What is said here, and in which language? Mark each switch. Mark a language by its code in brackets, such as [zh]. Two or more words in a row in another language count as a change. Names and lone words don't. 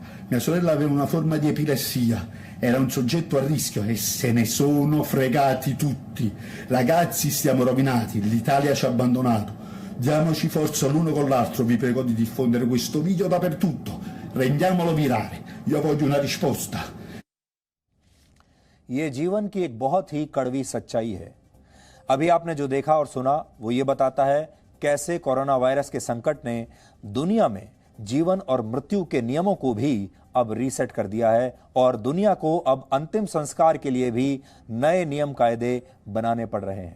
[it] Mia sorella aveva una forma di epilessia, era un soggetto a rischio e se ne sono fregati tutti. Ragazzi, stiamo rovinati, l'Italia ci ha abbandonato. Diamoci forza l'uno con l'altro, vi prego di diffondere questo video dappertutto, rendiamolo virale. Io voglio una risposta. [hi] ये जीवन की एक बहुत ही कड़वी सच्चाई है। अभी आपने जो देखा और सुना वो ये बताता है कैसे कोरोना वायरस के संकट ने दुनिया में जीवन और मृत्यु के नियमों को भी अब रीसेट कर दिया है और दुनिया को अब अंतिम संस्कार के लिए भी नए नियम कायदे बनाने पड़ रहे हैं।